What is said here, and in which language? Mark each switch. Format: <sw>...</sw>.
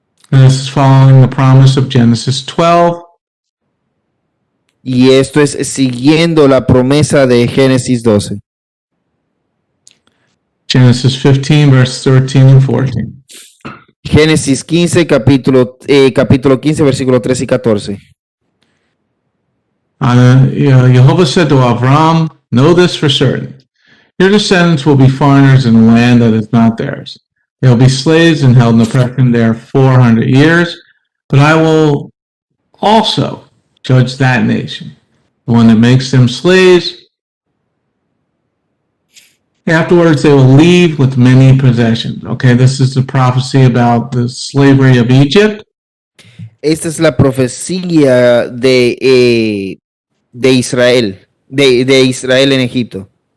<en>And this is following the promise of Genesis 12.</en> <es>Y esto es siguiendo la promesa de Génesis 12.</es> <en>Genesis 15, verse 13 and 14.</en> <es>Génesis 15, capítulo 15, versículo 13 y 14.</es> <en>Jehovah said to Avram, Know this for certain. Your descendants will be foreigners in a land that is not theirs. They will be slaves and held in oppression there 400 years. But I will also judge that nation, the one that makes them slaves. Afterwards, they will leave with many possessions. Okay, this is the prophecy about the slavery of Egypt.</en> <es>Esta es la profecía de Israel, de Israel en Egipto.</es>